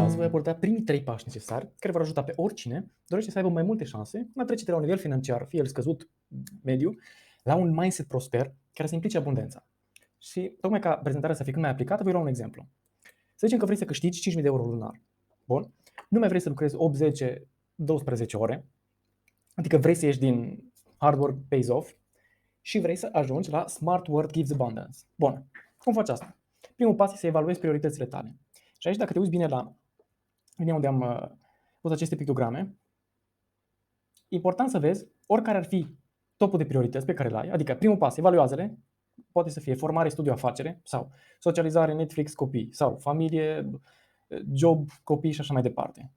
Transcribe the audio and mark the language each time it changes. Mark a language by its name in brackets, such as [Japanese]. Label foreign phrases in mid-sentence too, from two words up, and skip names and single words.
[Romanian] aborda primii 3 pași necesari care vor ajuta pe oricine dorește să aibă mai multe șanse în a trece de la un nivel financiar, fie el scăzut, mediu, la un mindset prosper care să implice abundența. Și tocmai ca prezentarea să fie cât mai aplicată, voi lua un exemplu. Să zicem că vrei să câștigi 5.000 de euro lunar. Bun? Nu mai vrei să lucrezi 8, 10, 12 ore, adică vrei să ieși din [English] hard work pays off [Romanian] și vrei să ajungi la [English] smart work gives abundance. [Romanian] Bun. Cum faci asta? Primul pas este să evaluezi prioritățile tale. Și aici, dacă te uiți bine la mine unde am pus aceste pictograme, important să vezi oricare ar fi topul de priorități pe care le ai, adică primul pas, evaluează-le, poate să fie formare, studiu, afacere, sau socializare, Netflix, copii, sau familie, job, copii și așa mai departe.